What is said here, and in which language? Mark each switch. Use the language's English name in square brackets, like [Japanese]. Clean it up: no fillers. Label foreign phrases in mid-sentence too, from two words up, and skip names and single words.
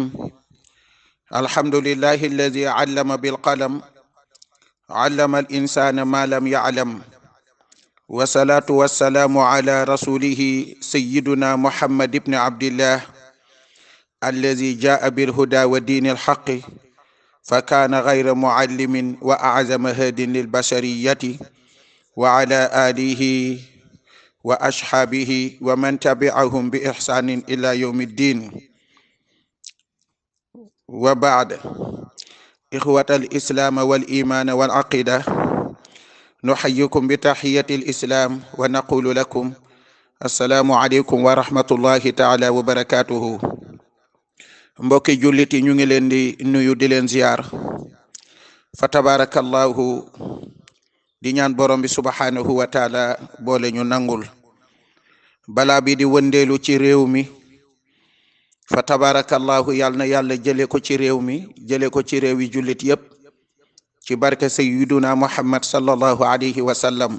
[Arabic] الحمد لله الذي علم بالقلم، علم الإنسان ما لم يعلم، والصلاة والسلام على رسوله سيدنا محمد بن عبد الله الذي جاء بالهدى ودين الحق، فكان غير معلم وأعظم هاد للبشرية، وعلى آله وأصحابه ومن تبعهم بإحسان إلى يوم الدين. وبعد، إخوة الإسلام والإيمان والعقيدة، نحييكم بتحية الإسلام ونقول لكم السلام عليكم ورحمة الله تعالى وبركاته. [Wolof] mbokki jullit yi ñu ngi leen di nuyu di leen ziyaar [Arabic] فتبارك الله, [Wolof] di ñaan borom bi [Arabic] سبحانه وتعالى [Wolof] boole ñu nangul. balaa bi di wëndeelu ci réew mi, [Arabic] فتبارك الله, [Wolof] yàlla na yàlla jële ko ci réew mi, jële ko ci réew yi jullit yépp, ci barke [Arabic] سيدنا محمد صلى الله عليه وسلم.